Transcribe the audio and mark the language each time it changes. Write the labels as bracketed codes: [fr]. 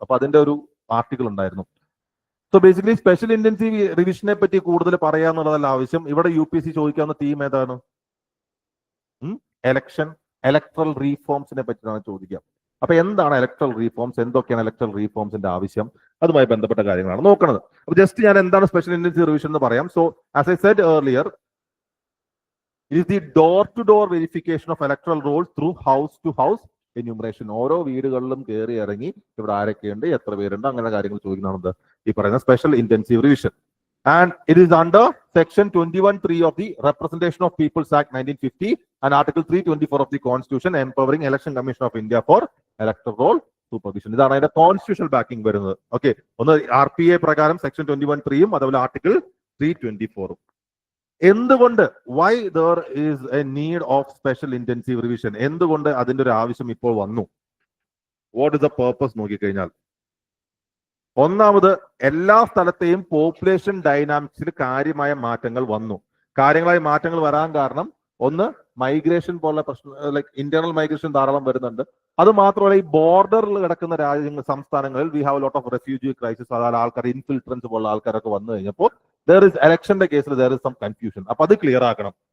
[ml] അപ്പൊ അതിന്റെ ഒരു ആർട്ടിക്കിൾ ഉണ്ടായിരുന്നു. സോ ബേസിക്കലി സ്പെഷ്യൽ ഇന്റൻസീവ് റിവിഷനെ പറ്റി കൂടുതൽ പറയാന്നുള്ളതല്ല ആവശ്യം. ഇവിടെ UPSC ചോദിക്കാവുന്ന തീം ഏതാണ്? ഇലക്ട്രൽ റീഫോംസിനെ പറ്റിയാണ് ചോദിക്കുക. അപ്പൊ എന്താണ് ഇലക്ട്രൽ റീഫോംസ്, എന്തൊക്കെയാണ് ഇലക്ട്രൽ റീഫോംസിന്റെ ആവശ്യം, അതുമായി ബന്ധപ്പെട്ട കാര്യങ്ങളാണ് നോക്കുന്നത്. അപ്പൊ ജസ്റ്റ് ഞാൻ എന്താണ് സ്പെഷ്യൽ ഇന്റൻസീവ് റിവിഷൻ എന്ന് പറയാം. [en] So as I said earlier, it is the door-to-door verification of electoral rolls through house-to-house enumeration. [ml] ഓരോ വീടുകളിലും കയറി ഇറങ്ങി ഇവിടെ ആരൊക്കെയുണ്ട്, എത്ര പേരുണ്ട്, അങ്ങനെ കാര്യങ്ങൾ ചോദിക്കുന്നതാണ് ഈ പറയുന്ന special intensive revision. [en] And it is under Section 21(3) of the Representation of People's Act 1950 and Article 324 of the Constitution, empowering Election Commission of India for electoral roll supervision. [ml] ഇതാണ് അതിന്റെ കോൺസ്റ്റിറ്റ്യൂഷണൽ ബാക്കിംഗ് വരുന്നത്. ഓക്കെ, ഒന്ന് RPA പ്രകാരം Section 21(3) അതുപോലെ Article 324. എന്തുകൊണ്ട് [en] why there is a need of special intensive revision, [ml] എന്തുകൊണ്ട് അതിന്റെ ഒരു ആവശ്യം ഇപ്പോൾ വന്നു? [en] what is the purpose [ml] നോക്കിക്കഴിഞ്ഞാൽ, ഒന്നാമത് എല്ലാ സ്ഥലത്തെയും പോപ്പുലേഷൻ ഡൈനാമിക്സിൽ കാര്യമായ മാറ്റങ്ങൾ വന്നു. കാര്യങ്ങളായ മാറ്റങ്ങൾ വരാൻ കാരണം ഒന്ന് മൈഗ്രേഷൻ പോലുള്ള പ്രശ്നം, ഇന്റേണൽ മൈഗ്രേഷൻ ധാരാളം വരുന്നുണ്ട്. അത് മാത്രമല്ല ഈ ബോർഡറിൽ കിടക്കുന്ന സംസ്ഥാനങ്ങളിൽ [en] we have lot of refugee crisis, [ml] അതായത് ആൾക്കാർ ഇൻഫിൽട്രൻസ് പോലുള്ള ആൾക്കാരൊക്കെ വന്നു കഴിഞ്ഞപ്പോൾ ഇലക്ഷന്റെ കേസിൽ [en] There is some confusion. [ml] അപ്പൊ അത് ക്ലിയർ ആക്കണം.